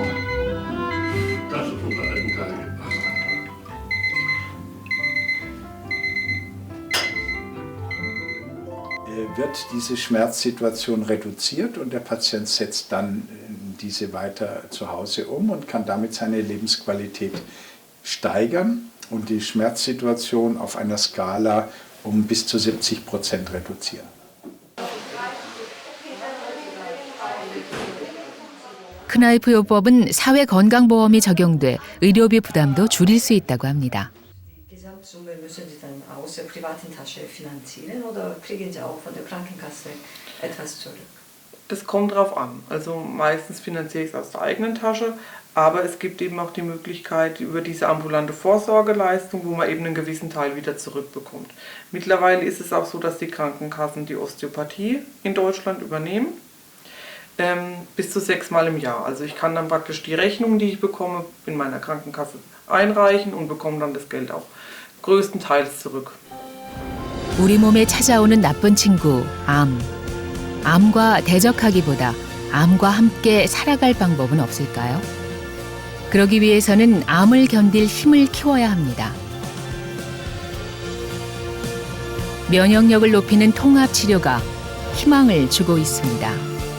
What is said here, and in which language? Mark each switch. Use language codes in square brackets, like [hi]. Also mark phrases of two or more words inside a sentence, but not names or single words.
[de] Wird diese Schmerzsituation reduziert und der Patient setzt dann diese weiter zu Hause um und kann damit seine Lebensqualität steigern und die Schmerzsituation auf einer Skala um bis zu 70% reduzieren. [ko] 크나이프 요법은 사회건강보험이 적용돼 의료비 부담도 줄일 수 있다고 합니다. [de] Die Gesamtsumme müssen Sie dann aus der privaten Tasche finanzieren oder kriegen Sie auch von der Krankenkasse etwas zurück? Das kommt drauf an. Also meistens finanziere ich es aus der eigenen Tasche, aber es gibt eben auch die Möglichkeit über diese ambulante Vorsorgeleistung, wo man eben einen gewissen Teil wieder zurückbekommt. Mittlerweile ist es auch so, dass die Krankenkassen die Osteopathie in Deutschland übernehmen. Bis zu 6 Mal im Jahr. Also ich kann dann praktisch die Rechnung, die ich bekomme, in meiner Krankenkasse einreichen und bekomme dann das Geld auch größtenteils zurück. [ko] 우리 몸에 찾아오는 나쁜 친구, 암. 암과 대적하기보다 암과 함께 살아갈 방법은 없을까요? 그러기 위해서는 암을 견딜 힘을 키워야 합니다. 면역력을 높이는 통합 치료가 희망을 주고 있습니다.